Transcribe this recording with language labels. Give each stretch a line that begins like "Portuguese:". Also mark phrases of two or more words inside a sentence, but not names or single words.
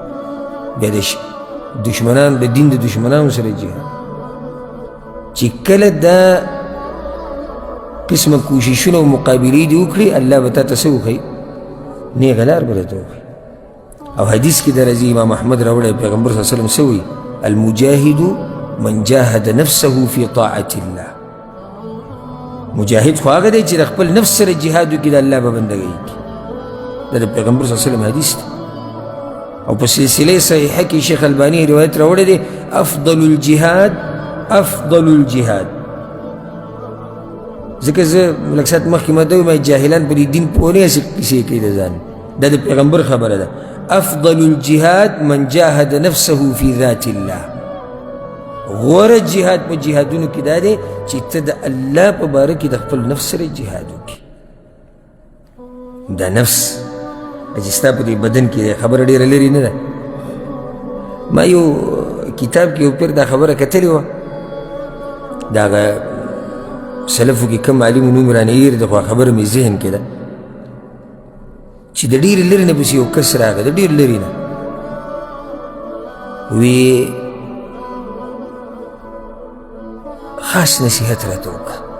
Pashto: بیا د دشمنان د دین د دشمنانو سره جهاد. چې کله دا قسمه کوششونه او مقابلې دې وکړي، الله به تا ته څه وښیي؟ نیغه لار به درته وښیي. او حدیث کې درځي امام احمد راوړی، پیغمبر
Arabic: صلی الله علیه وسلم
Pashto: څه وایي؟
Arabic: المجاهد من جاهد نفسه في طاعة الله.
Pashto: مجاهد خو هغه دی چې د خپل نفس سره جهاد وکړي، د الله به بندګۍ کړي. دا د پیغمبر
Arabic: صلی الله علیه وسلم
Pashto: حدیث دی. او په سلسله صحیحه کې شیخ البانی روایت راوړی دی،
Arabic: افضل الجهاد افضل الجهاد.
Pashto: ځکه زه لږ ساعت مخکې ما ته وویل جاهلان په دې دین پوه نه هسې کیسې کوي د ځان. دا د پیغمبر خبره ده.
Arabic: افضل الجهاد من جاهد نفسه في ذات الله.
Pashto: غوره جهاد په جهادونو کې دا دی چې ته د الله په باره کې د خپل نفس سره جهاد وکړي. دا نفس چې ستا په دې بدن کې دی، خبره ډېره لرې نه ده. ما یو کتاب کې یو پیر دا خبره کتلې وه، د هغه سلفو کې کوم عالمو نوم رانه هېر دی، خو خبره مې ذهن کې ده چې د ډېرې لرې نه پسې یو کس راغی، د ډېر لرې نه وی خاص نصیحت راته وکړه.